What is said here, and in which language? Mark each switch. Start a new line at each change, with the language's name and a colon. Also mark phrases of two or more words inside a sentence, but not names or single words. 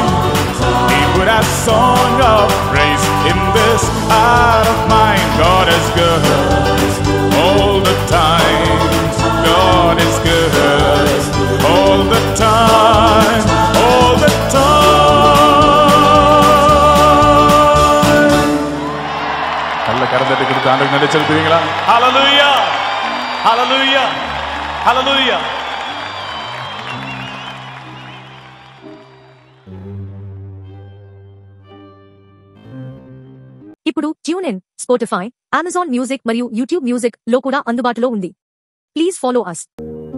English: He put a song of praise in this heart of mine. God is good all the time. God is good all the time, all the time.
Tamil: கொடுத்து ஆண்டவருக்கு நன்றி செலுத்துவீங்களா? ஹalleluya, ஹalleluya, ஹalleluya.
Telugu: ఇప్పుడు ట్యూన్ ఇన్, స్పాటిఫై, అమెజాన్ మ్యూజిక్ మరియు యూట్యూబ్ మ్యూజిక్ లో కూడా అందుబాటులో ఉంది.
English: please follow us.